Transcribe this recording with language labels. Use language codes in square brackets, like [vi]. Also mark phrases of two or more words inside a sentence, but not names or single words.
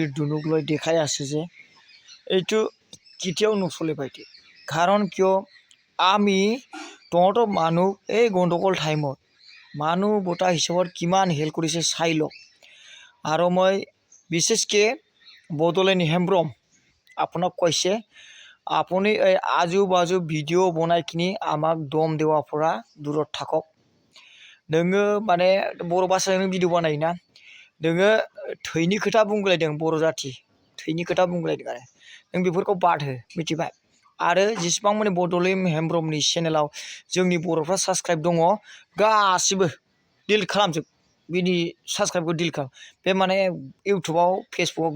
[as] ধুনুক লৈ দেখাই আছে যে এইটো কেতিয়াও নচলে পাইতে কাৰণ কিয় আমি তহঁতৰ মানুহ এই গণ্ডগোল টাইমত মানুহ বটা হিচাপত কিমান হেল্প কৰিছে চাই লওক আৰু মই বিশেষকৈ বডলেণ্ড হেমব্ৰম আপোনাক কৈছে আপুনি এই আজু বাজু ভিডিঅ' বনাই কিনি আমাক দম দেৱাৰ পৰা দূৰত থাকক [brx] नोङो माने बर' भाषाजों भिडिअ बानायोना नोङो थैनि खोथा बुंलायदों बर' जाथि थैनि खोथा बुंलायदों आरो नों बेफोरखौ बाद हो मिथिबाय आरो जेसेबां माने बडलेण्ड हेमब्रमनि चेनेलाव जोंनि बर'फ्रा साबस्क्राइब दङ गासिबो डिलिट खालामजोब बिनि साबस्क्राइबखौ डिलिट खालाम बे माने इउटुबाव फेसबुकाव